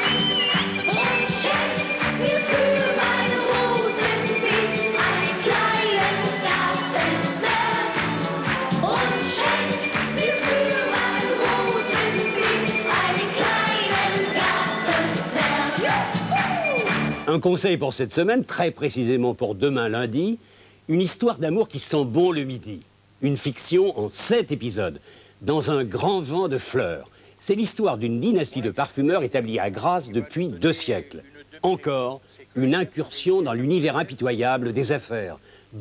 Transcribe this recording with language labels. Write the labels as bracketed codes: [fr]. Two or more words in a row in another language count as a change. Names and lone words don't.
[de] Und schenk mir für mein Rosenbeet einen kleinen Gartenzwerg. Und schenk mir für mein Rosenbeet einen kleinen Gartenzwerg. [fr] Un conseil pour cette semaine, très précisément pour demain lundi, une histoire d'amour qui sent bon le midi. Une fiction en 7 épisodes, dans un grand vent de fleurs. C'est l'histoire d'une dynastie de parfumeurs établie à Grasse depuis 2 siècles. Encore une incursion dans l'univers impitoyable des affaires.